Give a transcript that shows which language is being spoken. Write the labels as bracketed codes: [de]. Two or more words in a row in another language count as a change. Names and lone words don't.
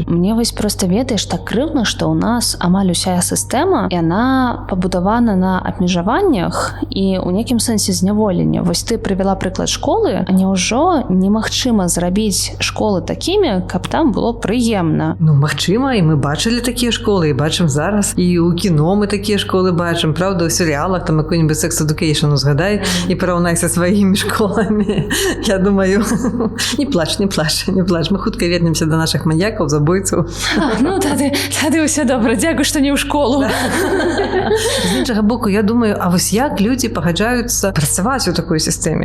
[be] Мне вось проста ведаеш, так крыўдна, што ў нас амаль уся сістэма, яна пабудавана на абмежаваннях і ў нейкім сэнсе зняволення. Вось ты прывяла прыклад школы, а няўжо немагчыма зрабіць школы такімі, каб там было прыемна? Ну, магчыма, і мы бачылі такія школы, і бачым зараз, і ў кіно мы такія школы бачым. Правда, у серыялах там какой-нибудь Sex Education узгадай і параўнай са сваімі школамі. Я думаю, не плач. Мы хутка [ru] вернемся до наших [be] маньякаў, забойцаў. Ну, тады ўсё добра. Дзякуй, што не ў школу. З іншага боку, я думаю, а вось як людзі пагаджаюцца працаваць у такой сістэме?